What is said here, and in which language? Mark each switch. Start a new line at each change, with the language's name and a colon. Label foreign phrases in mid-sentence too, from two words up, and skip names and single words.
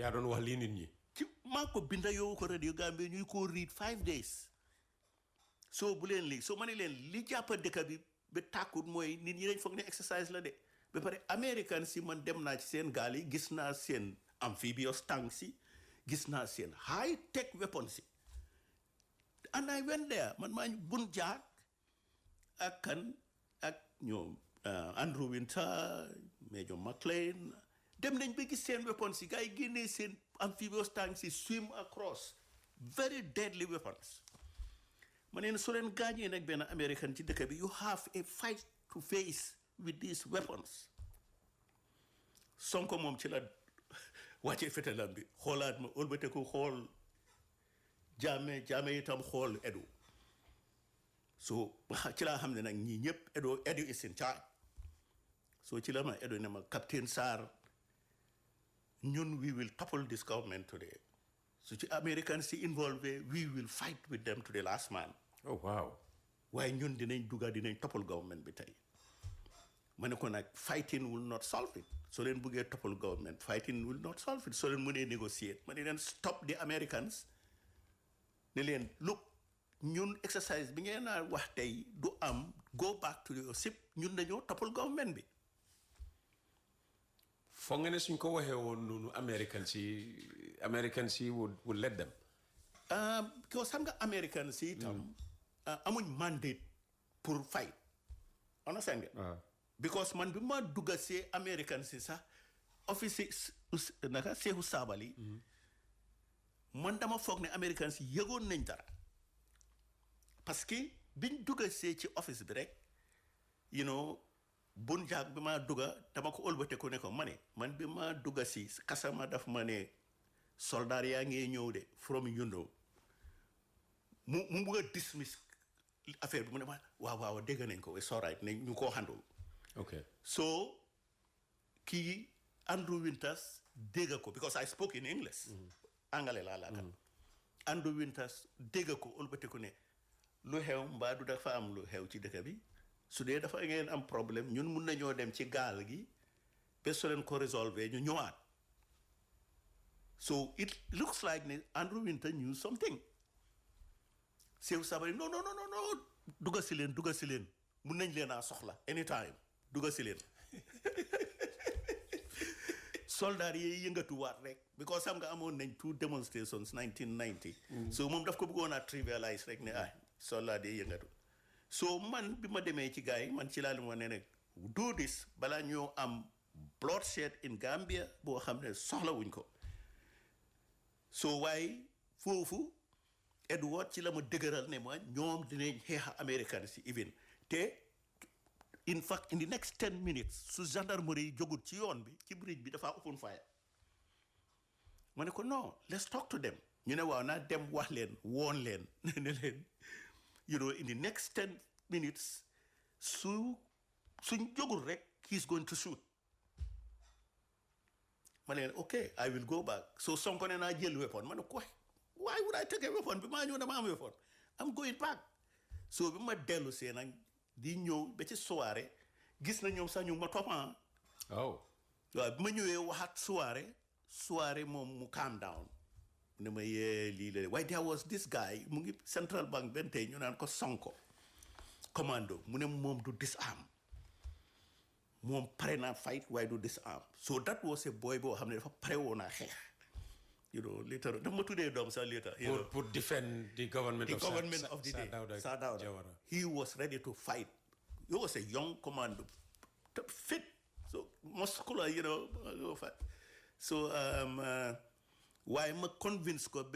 Wolof: yaa doon wax lii nit ñi ci maa ko binda yóbbu ko radio Gambia ñuy ko read 5 days soo bu leen lii soo ma ne leen li jàppa dëkk bi ba tàkkut mooy nit ñi dañ foog ne exercise la de ba pare American si man dem naa ci seen gaal yi gis naa seen
English: amphibious tanks
Wolof: si gis naa seen
English: high tech weapons
Wolof: si
English: and I went there
Wolof: man maa ñu bun jaag ak kan ak ñoom Andrew Winter Major McLean dem nañ ba gis seen weapons yi gars yi génnee seen
English: amphibious tanks
Wolof: yi
English: swim across very deadly weapons
Wolof: ma ne soo leen gaañee nag benn American ci dëkk bi
English: you have a fight to face with these weapons
Wolof: Sonko moom ci la wàccee fetalam bi xoolaat ma ëlbate ko xool Jammeh itam xool Edu so ci laa xam ne nag ñii ñëpp
English: Edu is in charge
Wolof: so ci la ma Edu ne ma Captain Sarr ñun
English: we will topple this government today
Wolof: so ci American si involved
English: we will fight with them to the last man oh wow
Wolof: waaye ñun dinañ dugga dinañ toppal government bi tey ma ne ko nag
English: fighting will not solve it
Wolof: soo leen buggee toppal government
English: fighting will not solve it
Wolof: soo leen mënee négocier ma ne leen
English: stop the Americans
Wolof: ne leen look ñun exercise bi ngeen naa wax tey du am
English: go back to your ship
Wolof: ñun dañoo toppal government bi foog nga ne suñ ko waxee woon noonu American si
English: would let them
Wolof: because xam nga American si itam amuñ mandate pour fight understand nga because man bi ma dugga see American si sax office naka Seehu Saabali man dama foog ne American si yëgoon nañ dara parce que biñ dugga see ci office bi rek
English: you know
Wolof: bun jaag bi ma dugga dama ko ëlbate ko ne ko ma ne man bi ma dugga si kasama daf ma ne soldat yaa ngi ñëw de from
English: you know
Wolof: mu bugg a dismiss affaire bi mu ne ma waaw dégg nañ ko
English: it's all right
Wolof: ne ñu koo handle okay so kii Andrew Winters dégg ko because
English: I spoke in English
Wolof: angale laa laaka Andrew Winters dégg ko ëlbate ko ne lu xew mbaa du dafa am lu xew ci dëkk bi su dee dafa ngeen am problème ñun mun nañoo dem ci gaal gi ba soo leen ko résolver ñu ñëwaat
English: so it looks like
Wolof: ne Andrew Winter
English: knew something
Wolof: Seehu Sabali non dugga si leen mun nañ leen a soxla anytime dugga si leen soldat yi yëngatuwaat rek because xam nga amoon nañ 2 demonstrations 1990 so moom daf ko bëggoon a trivialize rek ne soldat yi yëngatu so man bi ma demee ci gars yi man ci laa leen wax ne rek
English: do this
Wolof: balaa ñoo am
English: bloodshed in Gambia
Wolof: boo xam ne soxla wuñ ko so waaye foofu Edward ci la ma dëgëral ne ma ñoom dinañ xeexa American si even te
English: in fact in the next 10 minutes
Wolof: su gendarmerie yi jógut ci yoon bi ci bridge bi dafa
English: open fire
Wolof: ma ne ko non
English: let's talk to them
Wolof: ñu ne waaw naa dem wax leen woon leen ne leen
English: you know in the next 10 minutes
Wolof: suñ jógul rek
English: he's going to shoot
Wolof: ma leen
English: okay I will go back
Wolof: so Sonko ne naa jël weapon ma ne ko
English: why would I take a weapon
Wolof: bi maa ñëw dama am weapon
English: I'm going back
Wolof: so bi ma dellu see nag di ñëw ba ci soirée gis na ñoom sax ñu ma toppan waaw bi ma ñëwee waxaat soirée moom mu
English: calm down
Wolof: ne ma yee lii la waaye
English: there was this guy
Wolof: mu ngi Central Bank benn tey ñu naan ko Sonko commando mu ne moom du disarm moom pare naa fight waaye du disarm
English: so that was a boy
Wolof: boo xam ne dafa pare woon a xeex
English: you know later
Wolof: dafa ma tuddee doom sax later
English: pour defend the government of the day Sarr Dawda he was ready to fight he was a young commando fit so muscular you know fight so
Wolof: waaye ma convince ko ba